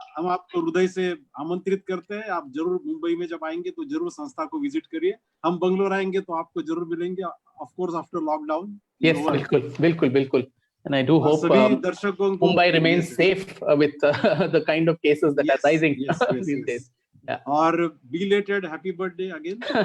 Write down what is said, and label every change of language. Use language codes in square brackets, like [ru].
[hi] हम आपको हृदय से आमंत्रित करते हैं. आप जरूर मुंबई में जब आएंगे तो जरूर संस्था को विजिट करिए. हम बंगलोर आएंगे तो आपको जरूर मिलेंगे, [en] Of course after lockdown. Yes, [hi] बिल्कुल. [en] And I do hope Mumbai remains safe with the kind of cases that are rising these days. Yeah. Or belated happy birthday again.